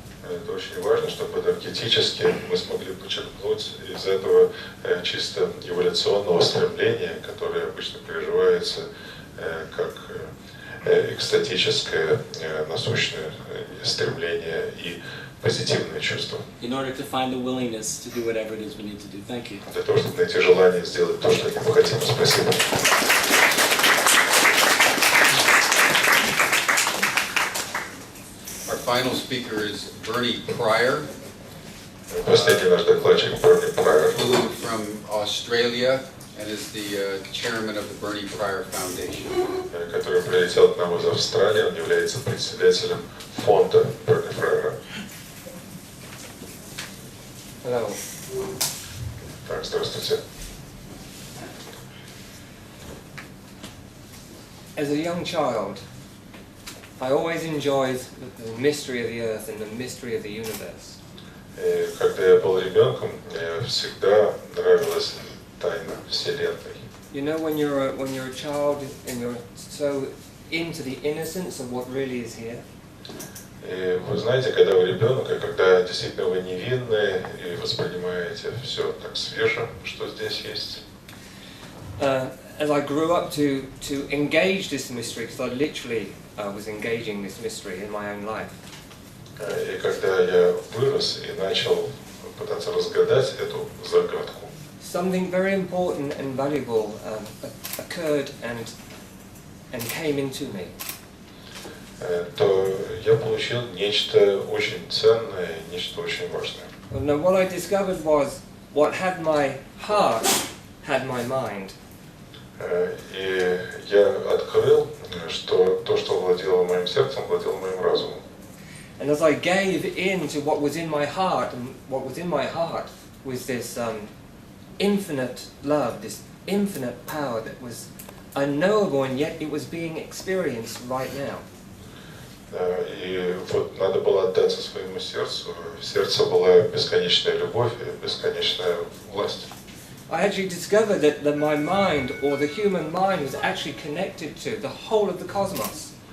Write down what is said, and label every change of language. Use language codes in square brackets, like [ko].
[ru] это очень важно, чтобы энергетически мы смогли почерпнуть из этого чисто эволюционного стремления, которое обычно переживается как экстатическое, насущное стремление и позитивное чувство. [en] In order to find the willingness to do whatever it is we need to do. Thank you. [ru] Для того, чтобы найти желание сделать то, что мы хотим. Спасибо. [en] Our final speaker is Bernie Pryor, [ru] Последний наш докладчик Bernie Pryor, [en] flew from Australia and is the chairman of the Bernie Pryor Foundation. [ru] который прилетел к нам из Австралии. Он является председателем фонда Bernie Pryor. [en] Hello. [ru] Так, здравствуйте. [en] As a young child, I always enjoyed the mystery of the earth and the mystery of the universe. [ru] И когда я был ребенком, мне всегда нравилась тайна Вселенной. [en] You know, when you're a child and you're so into the innocence of what really is here. [ru] И вы знаете, когда вы ребенок, и когда действительно вы невинны и воспринимаете все так свеже, что здесь есть. [en] As I grew up to engage this mystery, because I literally was engaging this mystery in my own life. [ru] И когда я вырос и начал пытаться разгадать эту загадку, [en] Something very important and valuable occurred and came into me. [ru] то я получил нечто очень ценное, нечто очень важное. [en] Now, what I discovered was what had my heart had my mind. [ru] И я открыл, что то, что владело моим сердцем, владело моим разумом. [en] And as I gave in to what was in my heart, and what was in my heart was this infinite love, this infinite power that was unknowable, and yet it was being experienced right now. [ru] И вот надо было отдаться своему сердцу. В сердце была бесконечная любовь и бесконечная власть. [en] I actually discovered that my mind, or the human mind, was actually connected to the whole of the cosmos.